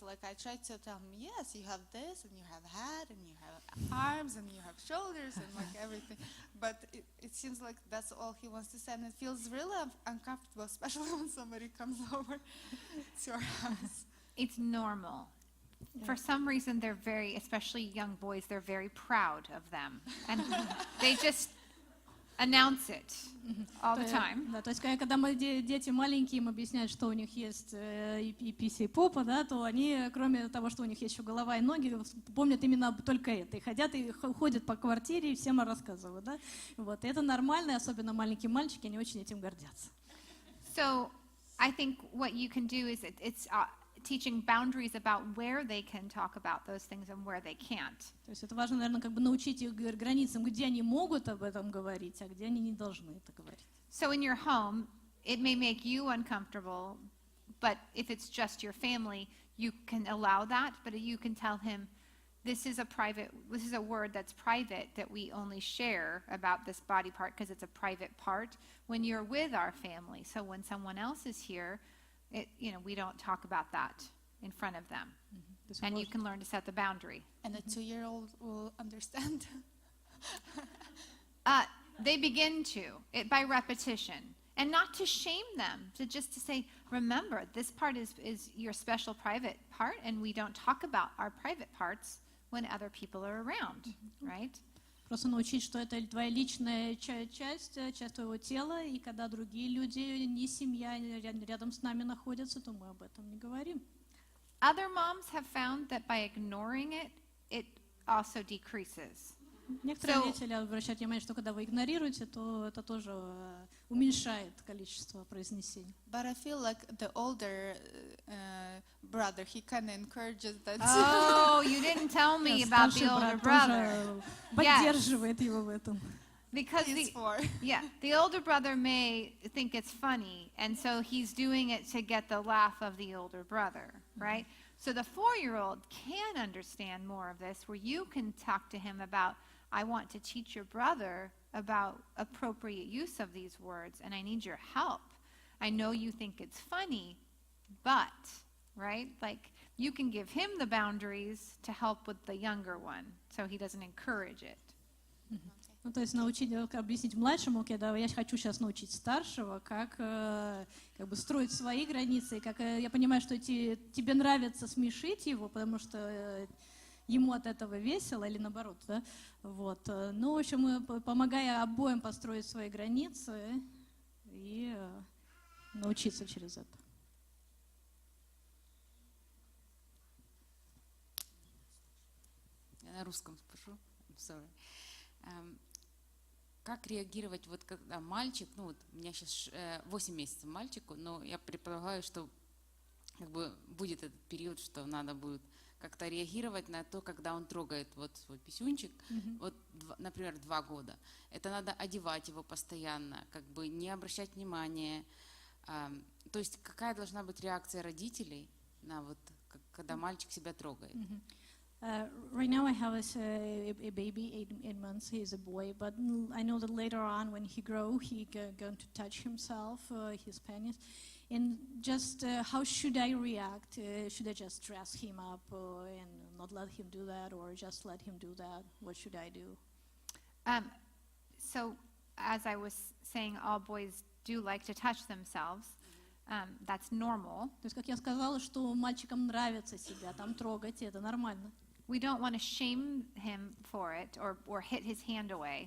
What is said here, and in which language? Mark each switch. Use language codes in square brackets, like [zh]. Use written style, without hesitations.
[en] Like, I try to tell him, yes, you have this, and you have a head, and you have arms, and you have shoulders, and like everything, but it seems like that's all he wants to say, and it feels really uncomfortable, especially when somebody comes over to our house. It's normal. For some reason, they're very, especially young boys, they're very proud of them. And they just announce it all the time. [ru] Да, то есть, когда мы дети маленькие, им объясняют, что у них есть и пися, и попа, да, то они, кроме того, что у них есть еще голова и ноги, помнят именно только это. И ходят, и ходят по квартире, и всем рассказывают. Да? Вот. И это нормально, и особенно маленькие мальчики, они очень этим гордятся. [en] So I think what you can do is it's teaching boundaries about where they can talk about those things and where they can't. [ru] То есть это важно, наверное, как бы научить их границам, где они могут об этом говорить, а где они не должны это говорить. [en] So in your home, it may make you uncomfortable, but if it's just your family, you can allow that, but you can tell him, this is a word that's private that we only share about this body part because it's a private part when you're with our family. So when someone else is here, we don't talk about that in front of them. And you can learn to set the boundary. And a 2-year-old will understand. They begin to, by repetition. And not to shame them, just to say, remember, this part is your special private part, and we don't talk about our private parts when other people are around, right? [ru] Просто научить, что это твоя личная часть, часть твоего тела, и когда другие люди, не семья, рядом с нами находятся, то мы об этом не говорим. [en] Other moms have found that by ignoring it, it also decreases. [ru] Некоторые [en] So- [ru] родители обращают внимание, что когда вы игнорируете, то это тоже уменьшает количество произнесений. [en] But I feel like the older brother, he kind of encourages that. Oh, you didn't tell me about the [ru] Старший [en] older [ru] брат [en] brother. [ru] тоже поддерживает его в этом. [en] Because He's the, 4. yeah, the older brother may think it's funny, and so he's doing it to get the laugh of the older brother, right? So the 4-year-old can understand more of this, where you can talk to him about, I want to teach your brother about appropriate use of these words, and I need your help. I know you think it's funny, but, right? Like, you can give him the boundaries to help with the younger one, so he doesn't encourage it. [ru] Ну, то есть научить, объяснить младшему, когда я хочу сейчас научить старшего, как бы строить свои границы, как я понимаю, что тебе нравится смешить его, потому что ему от этого весело, или наоборот, да? Вот. Ну, в общем, помогая обоим построить свои границы и научиться через это. Я на русском спрошу. Sorry. Как реагировать, вот когда мальчик, ну вот у меня сейчас 8 месяцев мальчику, но я предполагаю, что как бы будет этот период, что надо будет как-то реагировать на то, когда он трогает вот свой писюнчик, вот, например, 2 года. Это надо одевать его постоянно, как бы не обращать внимания. То есть какая должна быть реакция родителей на вот, когда мальчик себя трогает? [en] Right now I have a baby, 8 months, he is a boy, but I know that later on when he grows, he's going to touch himself, his penis. And just how should I react? Should I just dress him up and not let him do that, or just let him do that? What should I do? So, as I was saying, all boys do like to touch themselves. That's normal. [ru] То есть, как я сказала, что мальчикам нравится себя там трогать, и это нормально. [en] We don't want to shame him for it or hit his hand away.